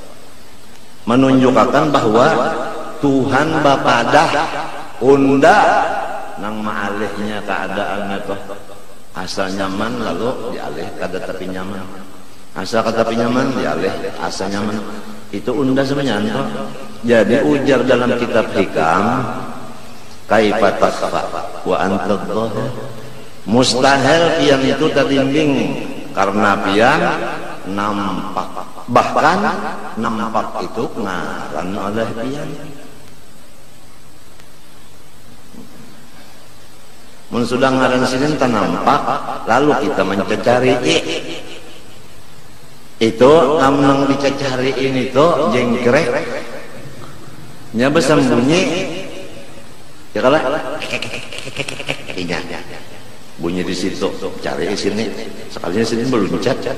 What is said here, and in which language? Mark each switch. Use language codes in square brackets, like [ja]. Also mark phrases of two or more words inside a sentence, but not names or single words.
[bjn] Itu menunjukkan bahwa Tuhan bapadah unda nang maalihnya keadaannya toh asa nyaman lalu dialih kada tapi nyaman, asa kada tapi nyaman dialih asa nyaman, itu unda sebenarnya toh. Jadi ujar dalam kitab hikam [ar] kaifa takhfa wa anta dhahir, [bjn] mustahil pian itu terdimbing karena pian nampak, bahkan nampak itu ngaran oleh pian. Mun sudah ngaran sini nampak lalu kita mencari itu nang dicari ini tuh jengkrek nya bersembunyi ya kalah bunyi di situ, cari di sini, sekalinya sini belum cat,